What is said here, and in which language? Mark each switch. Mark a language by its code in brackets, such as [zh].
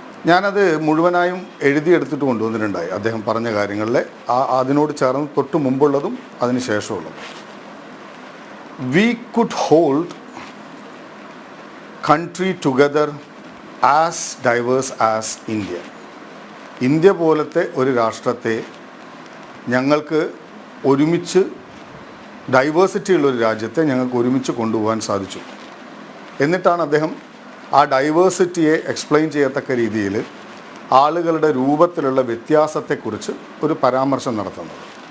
[ml] ഞാനത് മുഴുവനായും എഴുതിയെടുത്തിട്ട് കൊണ്ടുവന്നിട്ടുണ്ടായി അദ്ദേഹം പറഞ്ഞ കാര്യങ്ങളിലെ അതിനോട് ചേർന്ന് തൊട്ട് മുമ്പുള്ളതും അതിന് ശേഷമുള്ളതും. [en] We could hold country together as diverse as India. [ml] India പോലത്തെ ഒരു രാഷ്ട്രത്തെ ഞങ്ങൾക്ക് ഒരുമിച്ച് ഡൈവേഴ്സിറ്റി ഉള്ളൊരു രാജ്യത്തെ ഞങ്ങൾക്ക് ഒരുമിച്ച് കൊണ്ടുപോകാൻ സാധിച്ചു. എന്നിട്ടാണ് അദ്ദേഹം ആ ഡൈവേഴ്സിറ്റിയെ എക്സ്പ്ലെയിൻ ചെയ്യത്തക്ക രീതിയിൽ ആളുകളുടെ രൂപത്തിലുള്ള വ്യത്യാസത്തെക്കുറിച്ച് ഒരു പരാമർശം നടത്തുന്നത്.